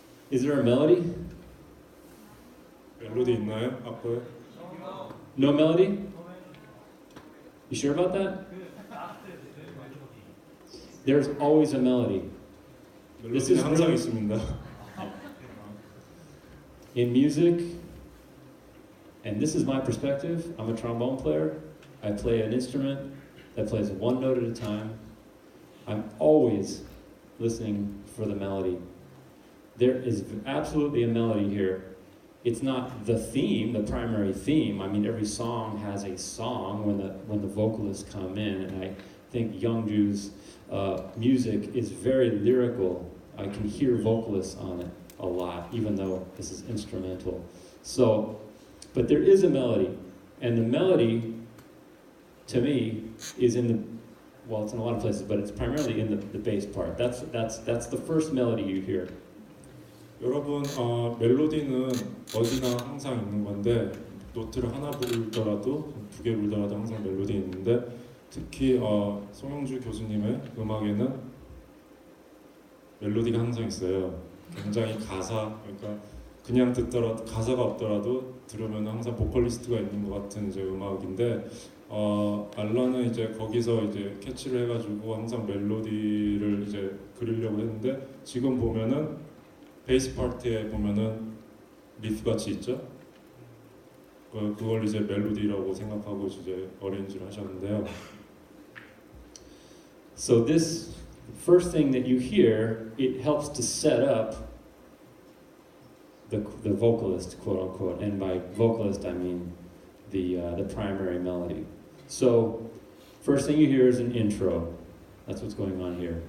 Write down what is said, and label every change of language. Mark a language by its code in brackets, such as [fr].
[en] Is there a melody? [ko] 멜로디 있나요? 앞에? [en] No melody? You sure about that? There's always a melody. [ko] 멜로디는 항상 있습니다. [en] In music, and this is my perspective, I'm a trombone player. I play an instrument that plays one note at a time. I'm always listening for the melody. There is absolutely a melody here. It's not the theme, the primary theme. I mean, every song has a song when the vocalists come in, and I think Youngju's music is very lyrical. I can hear vocalists on it a lot, even though this is instrumental. So, but there is a melody, and the melody, to me, is in the, well, it's in a lot of places, but it's primarily in the bass part. That's the first melody you hear. [ko] 여러분, 멜로디는 어디나 항상 있는 건데 노트를 하나 부르더라도 두 개 부르더라도 항상 멜로디 있는데 특히 송영주 교수님의 음악에는 멜로디가 항상 있어요. 굉장히 그러니까 그냥 듣더라도 가사가 없더라도 들으면 항상 보컬리스트가 있는 것 같은 이제 음악인데 알란은 이제 거기서 이제 캐치를 해가지고 항상 멜로디를 이제 그리려고 했는데 지금 보면은 베이스 파트에 보면은 리프 같이 있죠. 그걸 이제 멜로디라고 생각하고 이제 어레인지를 하셨는데요. [en] So this first thing that you hear, it helps to set up the vocalist, quote unquote, and by vocalist I mean the primary melody. So first thing you hear is an intro. That's what's going on here.